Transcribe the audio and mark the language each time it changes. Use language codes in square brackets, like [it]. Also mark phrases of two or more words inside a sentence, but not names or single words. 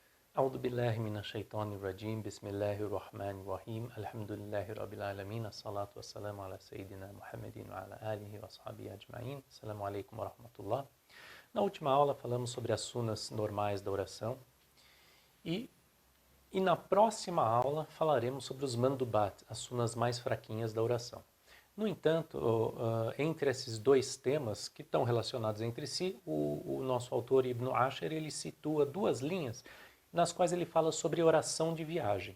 [ar] أعوذ بالله من الشيطان الرجيم بسم الله الرحمن الرحيم الحمد لله رب العالمين الصلاة والسلام على سيدنا محمد وعلى آله وصحبه أجمعين. السلام عليكم ورحمة الله. [pt] Na última aula falamos sobre as sunas normais da oração e na próxima aula falaremos sobre os mandubat, as sunas mais fraquinhas da oração. No entanto, entre esses dois temas que estão relacionados entre si, o nosso autor Ibn Asher ele situa duas linhas nas quais ele fala sobre oração de viagem.